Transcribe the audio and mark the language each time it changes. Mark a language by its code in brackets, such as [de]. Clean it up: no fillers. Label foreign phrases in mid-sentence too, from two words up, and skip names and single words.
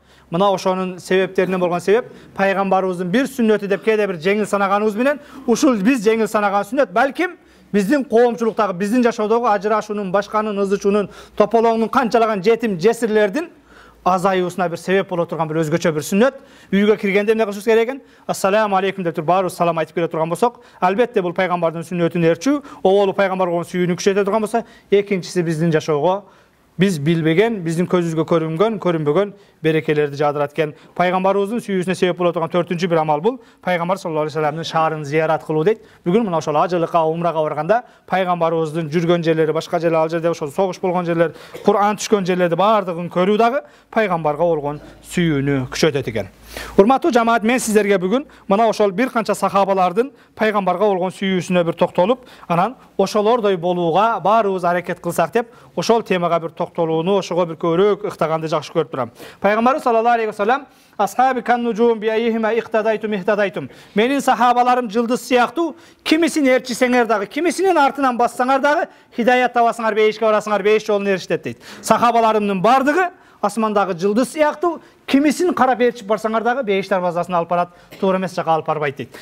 [ky] Мына ошонун себептеринен болгон себеп пайгамбарыбыздын bir сүннөтү деп кээде бир жеңил санаганыбыз менен ушул биз жеңил санаган сүннөт балким биздин коомчулуктагы биздин жашоодогу ажырашуунун, башканын, ызычуунун, тополоңдун, канчалаган жетим жесирлердин азаюусуна бир себеп боло турган бир өзгөчө бир сүннөт. Үйгө киргенде эмне кылышыбыз керек экен? [ar] السلام عليكم [ky] деп туруп баарыбыз салам айтып келе турган болсок, албетте бул пайгамбардын сүннөтүн эрчүү, оболу пайгамбарга сүйүүнү күчөтө турган болсо, экинчиси биздин жашоого biz bilbegen, bizim közüzgө көрүнбөгөн берекелерди жаадырат экен. Пайгамбарыбыздын сүйүүсүнө себеп боло турган 4-cü bir amal бул. Пайгамбар [ar] صلى الله عليه وسلم [ky] шаарын зиярат кылуу дейт. Бүгүн мына ошол ажылыкка, умрага барганда пайгамбарыбыздын жүргөн жерлери, башка жерлер, ал жерде ошол согуш болгон жерлер, Кур'ан түшкөн жерлерди баардыгын көрүү дагы пайгамбарга болгон сүйүүнү күчөтөт экен. Урматтуу жамаат, мен сиздерге бүгүн мына ошол бир канча сахабалардын пайгамбарга болгон сүйүүсүнө бир токтолуп, анан ошолордой болууга баарыбыз аракет кылсак деп, ошол темага бир токтолууну, ошого бир көбүрөөк ыктаганды жакшы көрүп турам. [ar] Пайгамбарыбыз صلى الله عليه وسلم أصحابي كالنجوم بأيهما اهتديتم اهتديتم. Менин сахабаларым жылдыз сыяктуу, кимисин ээрчисеңер дагы, кимисинин артынан бассаңар дагы хидаят табасыңар, бейишке барасыңар, бейиш жолун эришет дейт. Сахабаларымдын бардыгы асмандагы жылдыз сыяктуу, кимисин карап ээрчип барсаңар дагы бейиш дарбазасына алып барат, туура эмес жака алып барбайт дейт.